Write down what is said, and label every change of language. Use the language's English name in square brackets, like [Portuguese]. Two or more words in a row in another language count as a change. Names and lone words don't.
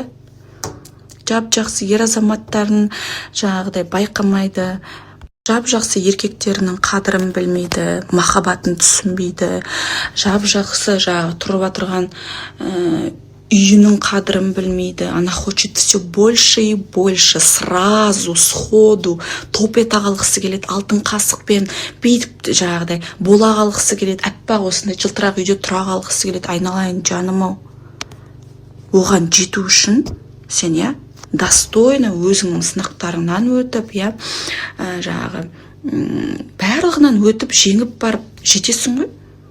[Kazakh] Жап-жақсы ер азаматтарын жаңағыдай байқамайды. Жап-жақсы еркектерінің қадірін білмейді, махаббатын түсінбейді. Жап-жақсы тұрып отырған үйінің қадірін білмейді. [Russian] Она хочет все больше и больше, сразу, сходу, [Kazakh] топета қалғысы келеді, алтын қасықпен бүйтіп жаңағыдай бола қалғысы келеді, әппақ осындай жылтырақ үйде тұра қалғысы келеді. Айналайын жаным-ау. Оған жету үшін сен достойно өзіңнің сынақтарыңнан өтіп, жаңағы барлығынан өтіп, жеңіп барып жетесің ғой.